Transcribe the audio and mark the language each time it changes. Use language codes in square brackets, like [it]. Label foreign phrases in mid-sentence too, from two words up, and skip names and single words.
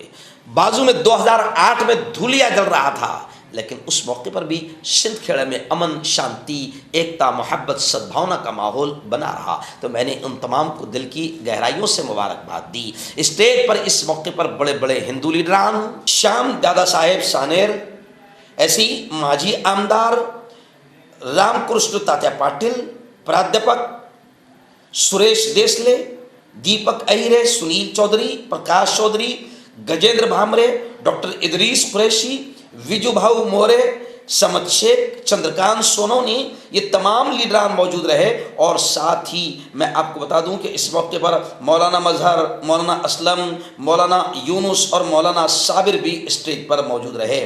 [ur] بازو میں 2008 میں دھولیا جل رہا تھا، لیکن اس موقع پر بھی سندھ کھیڑے میں امن، شانتی، ایکتا، محبت، سدبھاونا کا ماحول بنا رہا۔ تو میں نے ان تمام کو دل کی گہرائیوں سے مبارکباد دی۔ اسٹیج پر اس موقع پر بڑے بڑے ہندو لیڈران، شیام دادا صاحب سانیر، ایسی ماجی آمدار، رام کرشن تاتیا پاٹل، پرادھیاپک سریش دیسلے، دیپک اہیرے، سنیل چودھری، پرکاش چودھری، گجیندر بھامرے، ڈاکٹر ادریس قریشی، ویجو بھاؤ مورے، سمت شیخ، چندرکانت سونونی، یہ تمام لیڈران موجود رہے۔ اور ساتھ ہی میں آپ کو بتا دوں کہ اس موقع پر مولانا مظہر، مولانا اسلم، مولانا یونس اور مولانا صابر بھی اسٹیج پر موجود رہے۔